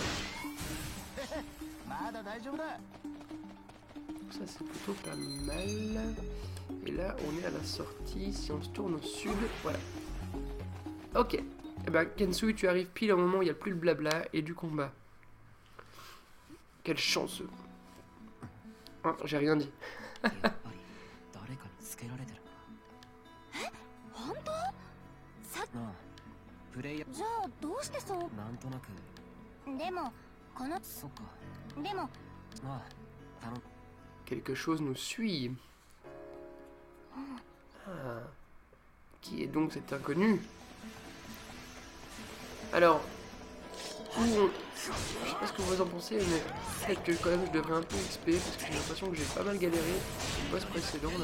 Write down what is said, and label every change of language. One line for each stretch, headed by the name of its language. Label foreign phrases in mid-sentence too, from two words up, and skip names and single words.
French: Ça c'est plutôt pas mal. Et là on est à la sortie. Si on se tourne au sud, voilà. Ok. Eh ben, Kensui, tu arrives pile au moment où il n'y a plus le blabla et du combat. Quel chanceux. Oh, j'ai rien dit.
Japanese: じゃあどうしてそうなんとなくでもこのそっかでもまあ頼む
French: Quelque chose nous suit. Ah. Qui est donc cet inconnu? Alors, où on... je sais pas ce que vous en pensez, mais peut-être que quand même je devrais un peu XP parce que j'ai l'impression que j'ai pas mal galéré au boss précédent là.